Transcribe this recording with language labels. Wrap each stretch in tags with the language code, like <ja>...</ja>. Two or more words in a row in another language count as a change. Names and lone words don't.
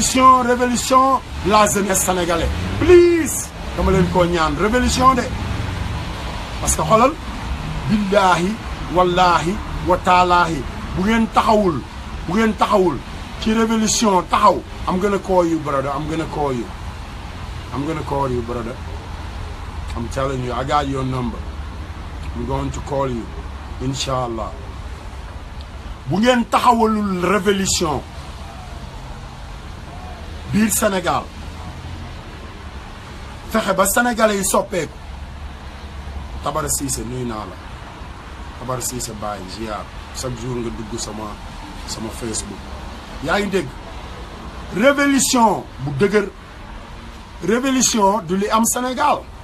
<fr>la jeunesse sénégalaise please</fr> <wo>dama leen koo ñaan</wo> <fr>révolution de parce que xoolal</fr> <ar>بالله والله وتالله</ar> <wo>bu ngeen taxawul ci révolution taxaw</wo> <en>I'm gonna call you brother I'm gonna call you brother I'm telling you I got your number I'm going to call you inshallah</en> <wo>bu ngeen taxawalul révolution biir Sénégal fexe ba sénégalais yi soppeeku Tabara Cissé nuyu naa la Tabara Cissé bàyyi ziar</wo> <fr>chaque jour</fr> <wo>nga dugg sama Facebook yaa ngi dégg révolution bu dëgër révolution du li am Sénégal</wo>